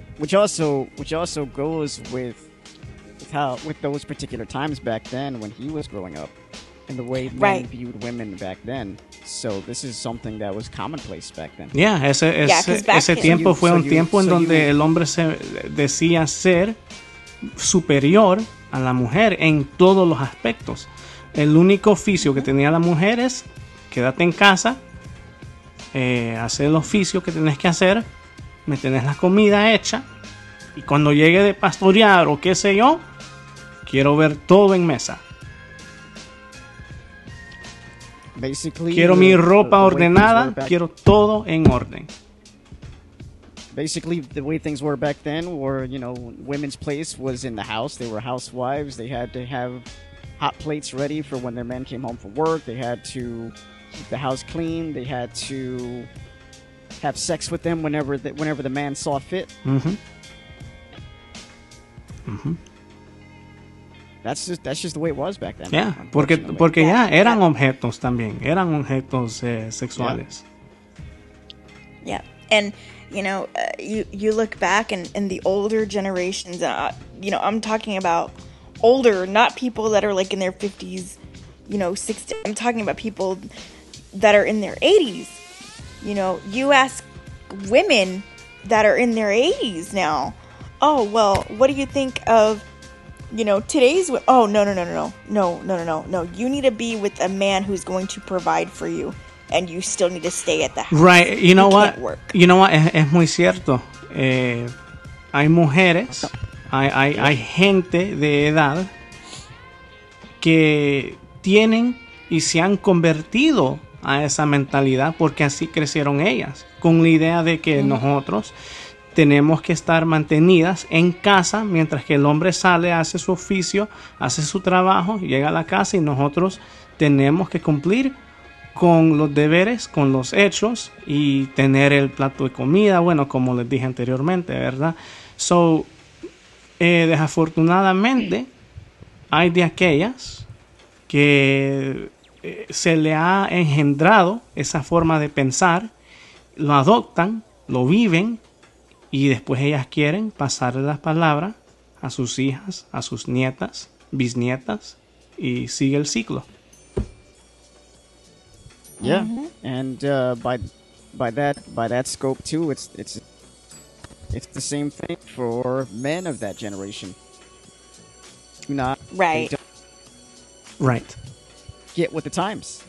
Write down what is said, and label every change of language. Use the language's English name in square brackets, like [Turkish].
[English] Which also goes with those particular times back then when he was growing up, and the way men viewed women back then. So this is something that was commonplace back then. [Spanish] Yeah, ese tiempo fue un tiempo en donde el hombre se decía ser superior a la mujer en todos los aspectos. El único oficio que tenía la mujer es quédate en casa, hacer el oficio que tenés que hacer, me tenés la comida hecha, y cuando llegue de pastorear o qué sé yo, quiero ver todo en mesa. [English] Basically, [Spanish] quiero mi ropa ordenada, quiero todo en orden. [English] Basically, the way things were back then were, you know, women's place was in the house. They were housewives. They had to have hot plates ready for when their men came home from work. They had to keep the house clean. They had to have sex with them whenever the man saw fit. Mm-hmm. Mm-hmm. that's just the way it was back then. Yeah, unfortunately. [Spanish] porque ya eran objetos también, eran objetos sexuales. [English] Yeah, and you look back and the older generations. I'm talking about older, not people that are like in their 50s, 60s. I'm talking about people that are in their 80s. You ask women that are in their 80s now, oh well, what do you think of today's? Oh no, you need to be with a man who's going to provide for you, and you still need to stay at the house. Right, you know what? Can't work. You know what? [Spanish] Es muy cierto. Hay mujeres, hay gente de edad que tienen y se han convertido a esa mentalidad porque así crecieron ellas, con la idea de que nosotros tenemos que estar mantenidas en casa mientras que el hombre sale, hace su oficio, hace su trabajo, llega a la casa y nosotros tenemos que cumplir con los deberes, con los hechos y tener el plato de comida, bueno, como les dije anteriormente, ¿verdad? So, desafortunadamente hay de aquellas que se le ha engendrado esa forma de pensar, lo adoptan, lo viven y después ellas quieren pasarle las palabras a sus hijas, a sus nietas, bisnietas y sigue el ciclo. [English] Yeah, and by that scope too, it's the same thing for men of that generation. Do not Right. they don't Right. get with the times.